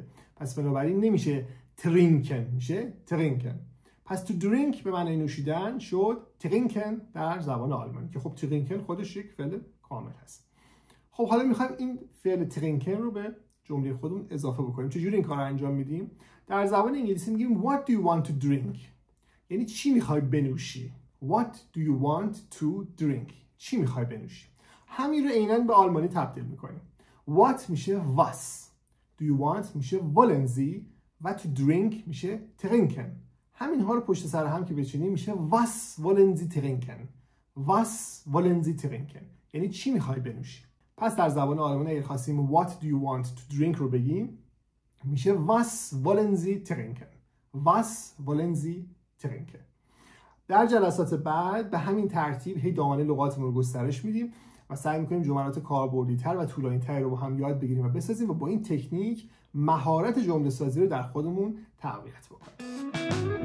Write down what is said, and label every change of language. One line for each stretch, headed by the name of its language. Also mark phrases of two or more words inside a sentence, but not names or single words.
Persian: پس بنابراین نمیشه trinken، میشه trinken. پس
English: to drink
Persian: به معنی نوشیدن شد trinken در زبان آلمانی که خب trinken خودش یک فعل کامل هست. خب حالا میخوایم این فعل trinken رو به جمله خودمون اضافه بکنیم. چجوری این کار رو انجام میدیم؟ در زبان انگلیسی میگیم
English: what do you want to drink؟
Persian: یعنی چی میخوای بنوشی؟
English: What do you want to drink؟
Persian: چی میخوای بنوشی؟ همین رو عیناً به آلمانی تبدیل میکنیم. What میشه was.
English: Do you want
Persian: میشه
German: wollen Sie
Persian: و
English: to drink
Persian: میشه trinken. همین ها رو پشت سر هم که بچینیم میشه
German: was wollen Sie trinken. Was wollen Sie trinken؟
Persian: یعنی چی میخوای بنوشی؟ پس در زبان آلمانی اگه خواستیم
English: what do you want to drink
Persian: رو بگیم میشه
German: was wollen Sie trinken. Was wollen Sie trinken.
Persian: در جلسات بعد به همین ترتیب هی دامنه لغاتمون رو گسترش میدیم و سعی میکنیم جملات کاربردی‌تر و طولانی‌تر رو با هم یاد بگیریم و بسازیم و با این تکنیک مهارت جمله سازی رو در خودمون تقویت بکنیم.